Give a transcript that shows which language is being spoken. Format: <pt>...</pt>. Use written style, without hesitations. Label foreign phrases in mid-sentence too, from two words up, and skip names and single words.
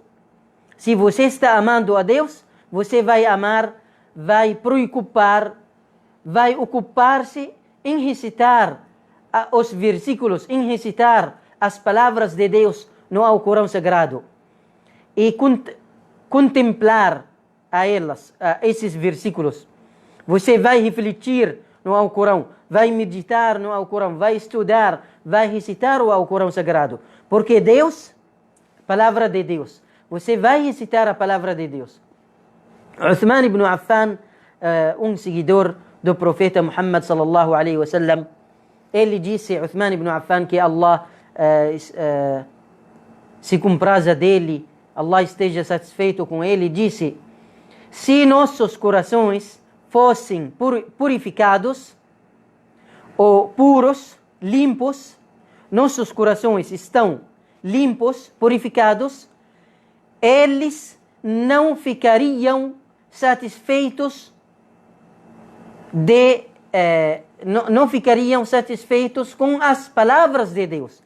<pt>Se você está amando a Deus, você vai amar, vai preocupar, vai ocupar-se em recitar os versículos, em recitar as palavras de Deus no Alcorão Sagrado e contemplar a elas, a esses versículos. Você vai refletir no Alcorão, vai meditar no Alcorão, vai estudar, vai recitar o Alcorão Sagrado. Porque Deus, palavra de Deus, você vai recitar a palavra de Deus. Uthman ibn Affan, seguidor do profeta Muhammad</pt> <ar>صلى الله عليه وسلم,</ar> <pt>ele disse, Uthman ibn Affan, que Allah se compraza dele, Allah esteja satisfeito com ele, disse: se nossos corações fossem purificados ou puros, limpos, nossos corações estão limpos, purificados, eles não ficariam satisfeitos não ficariam satisfeitos com as palavras de Deus.</pt>